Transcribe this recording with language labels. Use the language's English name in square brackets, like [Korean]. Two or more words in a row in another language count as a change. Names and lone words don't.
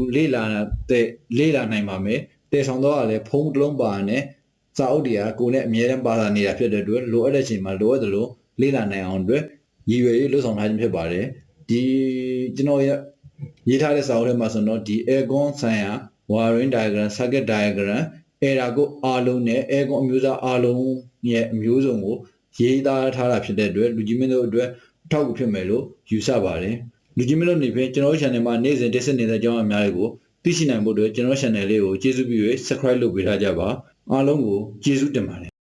[Burmese] လေ့လာနိုင်ပါမယ်တည်ဆောင်တော့ကလည်းဖုန်းတစ်လုံးပါနဲ့စာအုပ်တွေကကိုယ်နဲ့အမြဲတမ်းပါလာနေတာဖြစ်တဲ့အတွက်လိုအပ်တဲ့အချိန်မှာလိုအ ပ်သလိုလေ့လာနိုင်အောင်အတွက်ရည်ရွယ်ရေးလှုပ်ဆောင်ထားခြင်းဖြစ်ပါတယ်ဒီကျွန်တော်ရေးထားတဲ့စာအုပ်ထဲမှာဆိုတော့ဒီ aircon ဆိုင်ရာ [English] wiring diagram circuit diagram error [Burmese] ကိုအားလုံးနဲ့ aircon အမျိုးအစားအားလုံးရဲ့အမျိုးစုံကိုရေးသားထားတာဖြစ်တဲ့အတွက်လူကြီးမင်းတို့အတွက်အထောက်အကူဖြစ်မယ်လို့ယူဆပါတယ်လူကြီးမင်းတို့နေဖြင့်ကျွန်တော်တို့ channel မှာနေ့စဉ်တင်ဆက်နေတဲ့အကြောင်းအများတွေကိုသိရှိနိုင်ဖို့အတွက်ကျွန်တော် channel လေးကိုကျေးဇူးပြု၍ subscribe လုပ်ပေးထားကြပါအားလုံးကိုကျေးဇူးတင်ပါတယ်